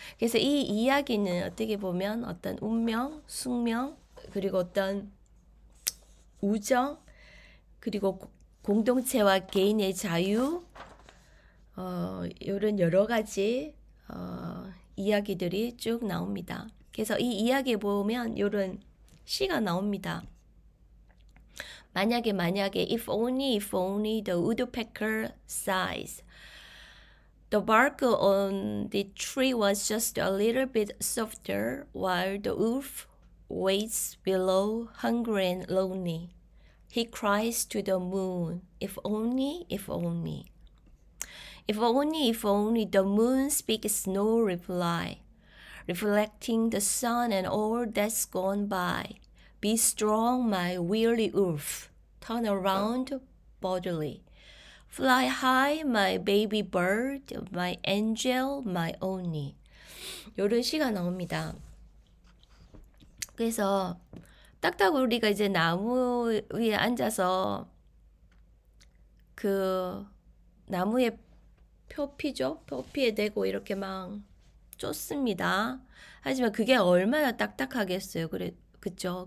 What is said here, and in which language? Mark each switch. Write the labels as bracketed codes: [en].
[ko] 그래서 이 이야기는 어떻게 보면 어떤 운명, 숙명, 그리고 어떤 우정, 그리고 공동체와 개인의 자유, 이런 여러 가지 이야기들이 쭉 나옵니다. 그래서 이 이야기에 보면 이런 시가 나옵니다. 만약에 [en] if only the woodpecker sighs. The bark on the tree was just a little bit softer, while the wolf waits below, hungry and lonely. He cries to the moon, if only, if only. If only the moon speaks no reply, reflecting the sun and all that's gone by. Be strong, my weary wolf, turn around boldly. Fly high, my baby bird, my angel, my only. [ko] 이런 시가 나옵니다. 그래서 딱따구리가 이제 나무 위에 앉아서 그 나무에 표피죠? 표피에 대고 이렇게 막 쫓습니다. 하지만 그게 얼마나 딱딱하겠어요. 그쵸?